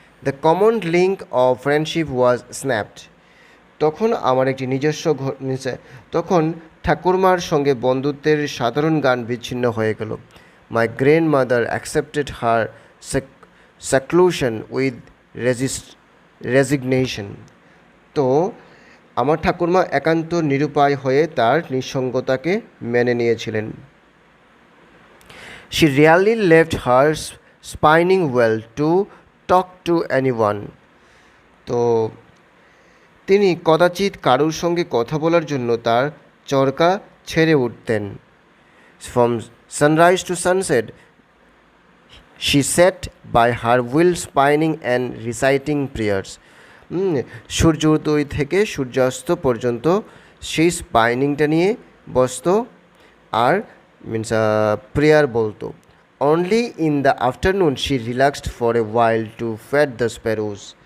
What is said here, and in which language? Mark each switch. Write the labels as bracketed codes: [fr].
[en] The common link of friendship was snapped. [bn] তখন আমার একটি নিজস্ব ঘর তখন ঠাকুরমার সঙ্গে বন্ধুত্বের সাধারণ গান বিচ্ছিন্ন হয়ে গেল। [en] My grandmother accepted her seclusion with resignation. [bn] তো আমার ঠাকুরমা একান্ত নিরুপায় হয়ে তার নিঃসঙ্গতাকে মেনে নিয়েছিলেন। [en] She rarely left her spinning well to talk to anyone. [bn] তো তিনি কদাচিৎ কারোর সঙ্গে কথা বলার জন্য তার চরকা ছেড়ে উঠতেন। [en] From sunrise to sunset, she sat by her wheel spinning and reciting prayers. [bn] সূর্যোদয় থেকে সূর্যাস্ত পর্যন্ত সেই স্পাইনিংটা নিয়ে বসত আর প্রেয়ার বলতো। [en] Only in the afternoon she relaxed for a while to fed the sparrows.